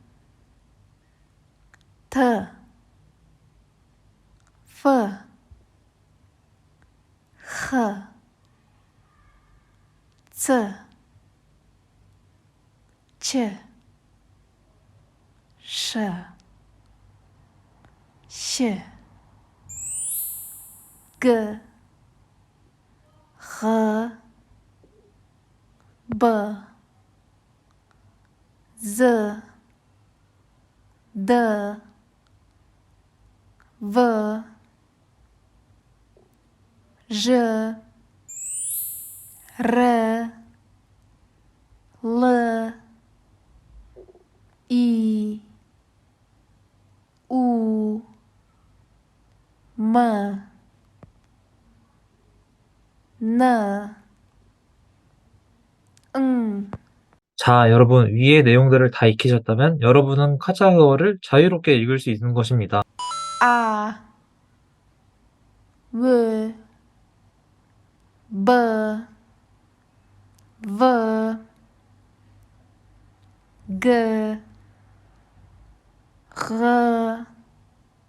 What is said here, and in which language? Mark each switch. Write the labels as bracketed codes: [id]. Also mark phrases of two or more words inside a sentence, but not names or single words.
[ko] 터, 퍼, 허, 츠, 치, 셔, 시, 그, 허, 버, 즈, 더, 워, ж, р, л, и, у, м, н, 응. 자, 여러분 위의 내용들을 다 익히셨다면 여러분은 카자흐어를 자유롭게 읽을 수 있는 것입니다. 아, 왜, 버, 워, 그, 허,